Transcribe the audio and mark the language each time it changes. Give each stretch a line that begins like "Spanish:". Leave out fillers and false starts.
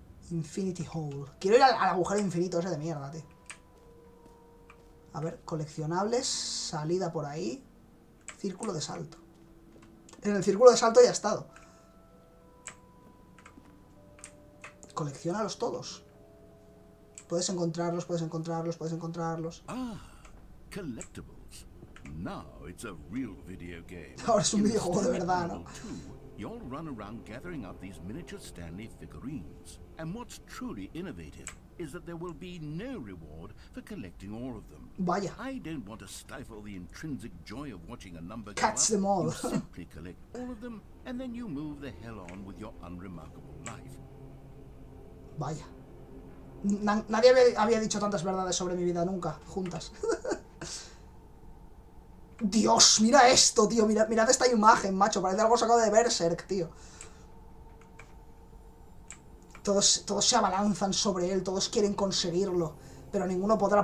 Spanish: Infinity Hole. Quiero ir al agujero infinito ese de mierda, tío. A ver, coleccionables, salida por ahí. Círculo de salto. En el círculo de salto ya he estado. Colecciónalos todos. Puedes encontrarlos, puedes encontrarlos, puedes encontrarlos.
English: Ah, collectibles. Now it's a real video game.
Spanish: Ahora es un videojuego de verdad, ¿no?
English: You'll run around gathering up these miniature Stanley figurines. And what's truly innovative is that there will be no reward for collecting all of them.
Spanish: Vaya.
English: I don't want to stifle the intrinsic joy of watching a number Catch them all. You simply collect all of them, and then you move the hell on with your unremarkable life.
Spanish: Vaya. Nadie había dicho tantas verdades sobre mi vida nunca, juntas. Dios, mira esto, tío. Mirad esta imagen, macho. Parece algo sacado de Berserk, tío. Todos se abalanzan sobre él. Todos quieren conseguirlo. Pero ninguno podrá.